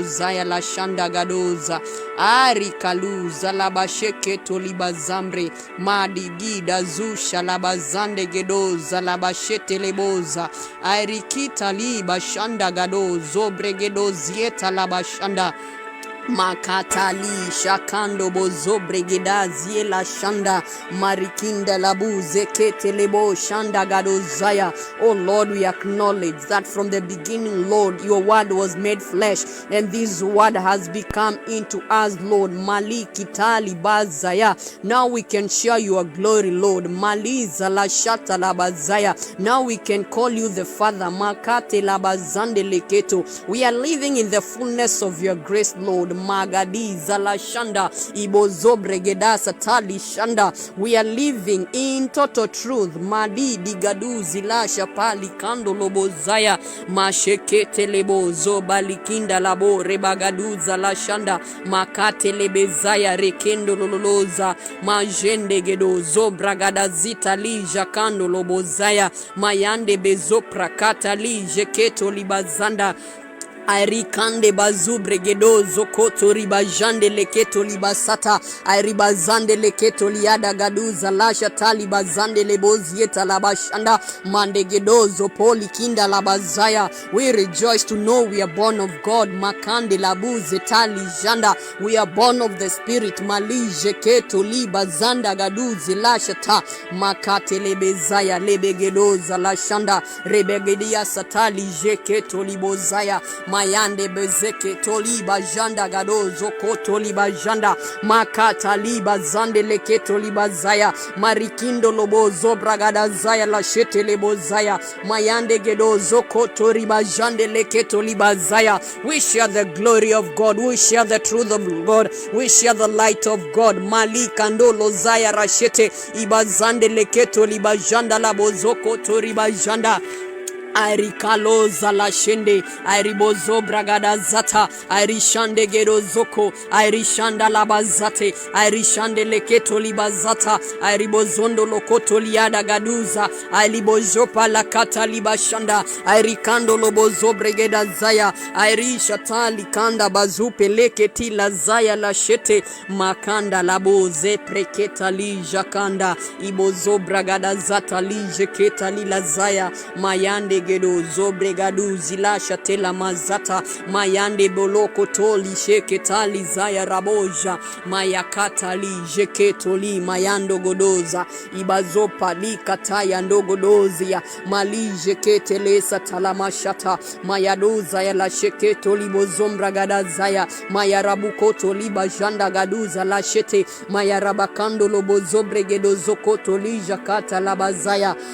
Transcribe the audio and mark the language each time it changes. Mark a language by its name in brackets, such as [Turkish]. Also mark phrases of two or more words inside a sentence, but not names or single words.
[English] zaya la shanda gadoza arikaluza la basheketo libazambre madigida zusha la bazande gedoza la bashete leboza airikita liba shanda gado zobregedo zieta la bashanda Makatali shakando bozo bregeda ziela shanda marikinda labu zekete lebo shanda gadozaya. Oh Lord, we acknowledge that from the beginning, Lord, your word was made flesh, and this word has become into us, Lord. Mali kitali bazaya. Now we can share your glory, Lord. Mali zala shata labazaya. Now we can call you the Father. Makate labazande leketo. We are living in the fullness of your grace, Lord. Magadi zala shanda ibozo bregeda satali shanda. We are living in total truth. Madi digadu zila shapali kando lobo zaya mashekete lebo zobali kinda labo rebagadu zala shanda makate lebe zaya rekendo loloza majende gedo zobragada zita lija kando lobo zaya mayande bezo prakata lije keto libazanda Airikande bazubre gedo zokoto ribajande leketo libasata airibazande leketo liada gaduza lasha talibazande lebozieta labashanda mande gedo zopoli kinda labazaya. We rejoice to know we are born of God. Makande labuze tali janda. We are born of the Spirit. Malije keto libazanda gaduzi lasha ta makate lebezaya lebegedoza lashanda rebegedia satali jeketo libozaya mayande bezeke toliba janda gadozo kotoliba janda makata liba zande leketo liba zaya marikindo lobo zobragada zaya la shete lebo zaya mayande gedozo kotoriba jande leketo liba zaya. We share the glory of God, we share the truth of God, we share the light of God. Malikando lozaya rashete ibazande leketo liba janda la bozoko toriba janda Arikalo zala shende, Aribozo bragada zata, Arishande gedo zoko, Arishanda labazate, Arishande leketo libazata, Aribozondo lokoto liada gaduza, Alibojopa lakata libashanda, Arikando lobozo bregeda zaya, Arishata likanda bazupe leketi la zaya la shete, Makanda laboze preketa li jakanda, Ibozo bragada zata li jeketa li la zaya, Mayande gedo zobregadu zilasha tela mazata mayande boloko toli sheketali zaya raboja mayakatali jeketoli mayando godoza ibazopa likataya ndogodozia mali jeketelesa talamashata mayadoza ya la sheketoli bozombragada zaya mayarabukoto liba janda gaduza la shete mayarabakando lobozobregedo zokoto lijakata labazaya